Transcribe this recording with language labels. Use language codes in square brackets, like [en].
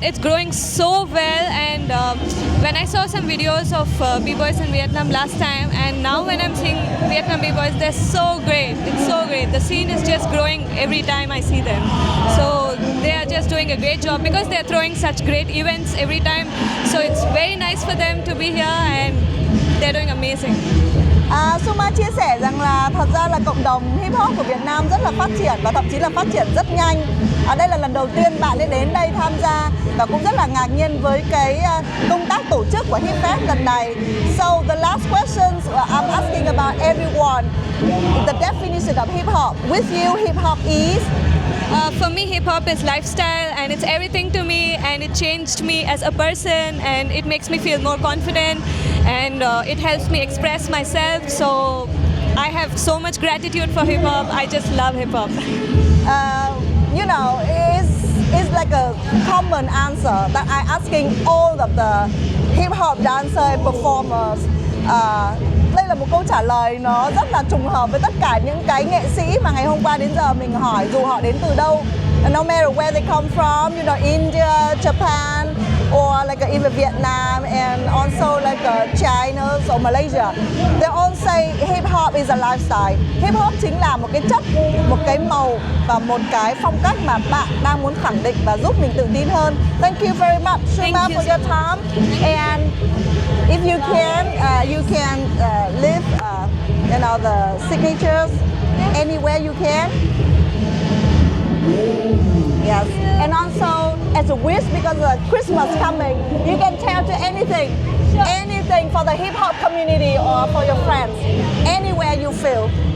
[en] It's growing so well, and when I saw some videos of b-boys in Vietnam last time, and now when I'm seeing Vietnam b-boys, they're so great. It's so great. The scene is just growing every time I see them. So they are just doing a great job because they're throwing such great events every time. So it's very nice for them to be here, and they're doing amazing. [vi] Sushma chia sẻ rằng là thật ra là cộng đồng hip hop của Việt Nam rất là phát triển và thậm chí là phát triển rất nhanh. Đây là lần đầu tiên bạn ấy đến đây tham gia và cũng rất là ngạc nhiên với cái công tác tổ chức của Hipfest lần này. [en] So the last questions I'm asking about everyone, the definition of hip hop. With you, hip hop is? For me, hip hop is lifestyle, and it's everything to me, and it changed me as a person, and it makes me feel more confident, and it helps me express myself. So I have so much gratitude for hip hop. I just love hip hop. It's like a common answer that I'm asking all of the hip hop dancers and performers. [vi] Đây là một câu trả lời nó rất là trùng hợp với tất cả những cái nghệ sĩ mà ngày hôm qua đến giờ mình hỏi, dù họ đến từ đâu, [en] no matter where they come from, India, Japan, or like even Vietnam, and also like China or Malaysia. They all say hip hop is a lifestyle. [vi] Hip hop chính là một cái chất, một cái màu và một cái phong cách mà bạn đang muốn khẳng định và giúp mình tự tin hơn. [en] Thank you very much, Sushma, for your time. And if you can leave, the signatures anywhere you can. Yes. And also, as a wish, because Christmas coming, you can tell to anything for the hip hop community or for your friends, anywhere you feel.